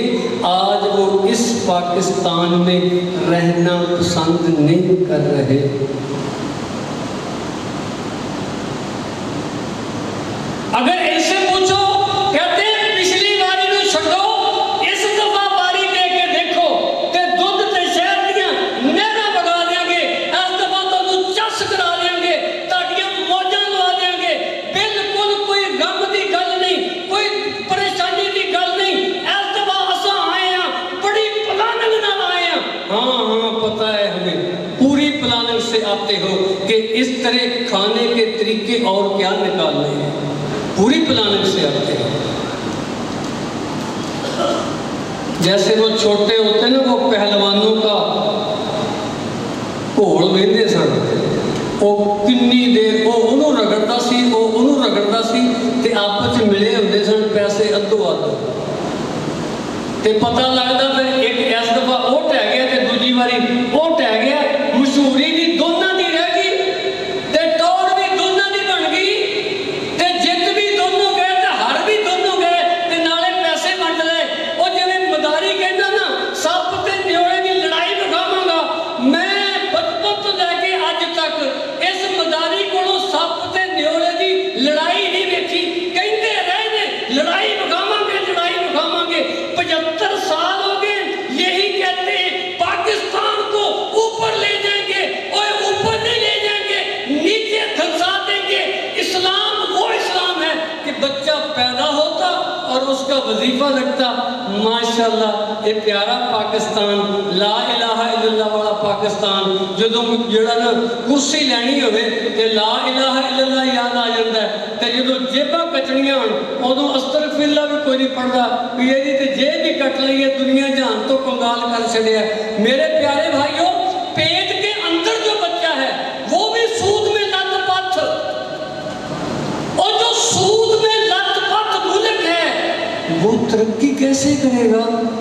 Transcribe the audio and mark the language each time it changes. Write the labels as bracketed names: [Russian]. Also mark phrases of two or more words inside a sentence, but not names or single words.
[Urdu] آج وہ اس پاکستان میں رہنا پسند نہیں کر رہے. [Punjabi] اگر ایسے پوچھو کہتے ہیں پچھلی باری نو چھڈو اس دفعہ باری دے کے دیکھو تے دودھ تے شہد دیاں نہراں بگا دیاں گے, اس دفعہ تانوں چس کرا دیاں گے, تہاڈیاں موجاں لوا دیاں گے. بالکل کوئی غم دی گل نہیں, کوئی پریشانی دی گل نہیں. اس دفعہ اساں آئے ہاں بڑی پلاننگ نال آئے ہاں. [Urdu] ہاں پتہ ہے ہمیں پوری پلاننگ سے آتے ہو کہ اس طرح کھانے کے طریقے اور کیا نکالنے ہیں. پوری پلاننگ سے آتے ہیں. جیسے وہ چھوٹے ہوتے ہیں نا, [Punjabi] وہ پہلوانوں کا گھوڑ وہندے سن, وہ کنی دیر وہ انہوں رگڑتا سی, وہ انہوں رگڑتا سی تے آپس ملے ہوندے سن پیسے ادھو ادھ تے پتہ لگدا پھر ایک اس دفعہ وہ ٹہ گیا تے دوجی واری وہ ٹہ گیا. مشہوری بھی دونوں دی رہ گئی تے ٹور بھی دونوں دی بن گئی تے جت بھی دونوں گئے تے ہار بھی دونوں گئے تے نالے پیسے ونڈ لے. وہ جویں مداری کہندا نا سپ تے نیوڑے دی لڑائی بکھاواں گا. میں بچپن تو لے کے اج تک اس مداری کولوں سپ تے نیوڑے دی لڑائی نہیں ویکھی. کہندے رہے نے لڑائی بکھاواں گے, لڑائی بکھاواں گے. [Urdu] 75 سال ہو گئے یہی کہتے ہیں پاکستان کو اوپر لے جائیں گے. اوے اوپر نہیں لے جائیں گے, نیچے دھنسا دیں گے. اسلام وہ اسلام ہے کہ بچہ پیدا ہوتا اور اس کا وظیفہ لگتا. ماشاءاللہ یہ پیارا پاکستان, [Arabic] لا الہ الا اللہ [Urdu] والا پاکستان. [Punjabi] جدوں جڑا نا کرسی لینی ہوئے تے [Arabic] لا الہ الا اللہ [Urdu] یاد آ جاتا ہے, [Punjabi] تے جدوں جیباں کٹنیاں ہون ادوں [Arabic] استغفر اللہ [Punjabi] بھی کوئی نہیں پڑھدا کہ یہ تے جیب بھی کٹ لئی ہے, دنیا جہان تو کنگال کر چھڑیا. [Urdu] میرے پیارے بھائیوں, پیٹ کے اندر جو بچہ ہے وہ بھی سود میں لت پت, اور جو سود میں لت پت ملک ہے وہ ترقی کیسے کرے گا؟